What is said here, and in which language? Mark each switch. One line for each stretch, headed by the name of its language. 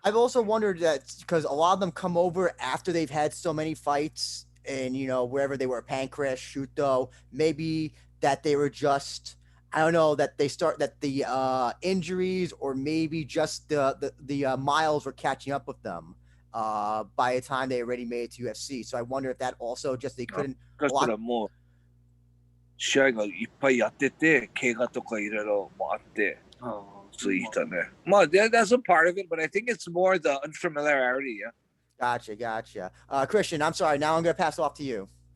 English: I've also wondered that because a lot of them come over after they've had so many fights and wherever they were, Pancras, Shuto, maybe that they were just, I don't know, that the injuries or maybe just the miles were catching up with them by the time they already made it to UFC. So I wonder if that also just they couldn't.
Japanese: 試合がいっぱいやってて、怪我とかいろいろもあって、ついたね。
English: まあ、that's a part of it, but I think it's more the unfamiliarity, yeah? Gotcha. Christian, I'm sorry. Now I'm going to pass it off to you.